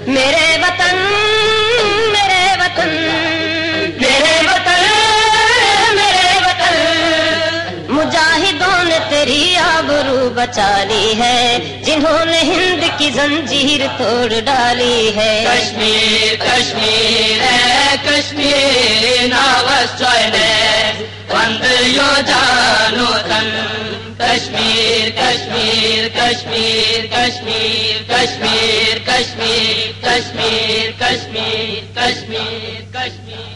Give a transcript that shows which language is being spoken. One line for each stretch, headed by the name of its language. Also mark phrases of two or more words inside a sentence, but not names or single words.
Urdu: میرے وطن میرے وطن میرے وطن میرے وطن مجاہدوں نے تیری آبرو بچا لی ہے جنہوں نے ہند کی زنجیر توڑ ڈالی ہے کشمیر کشمیر ہے کشمیر
Kashmiri: ناوسوئے وند یو جانو تن
Urdu: کشمیر کشمیر کشمیر کشمیر کشمیر کشمیر کشمیر کشمیر کشمیر کشمیر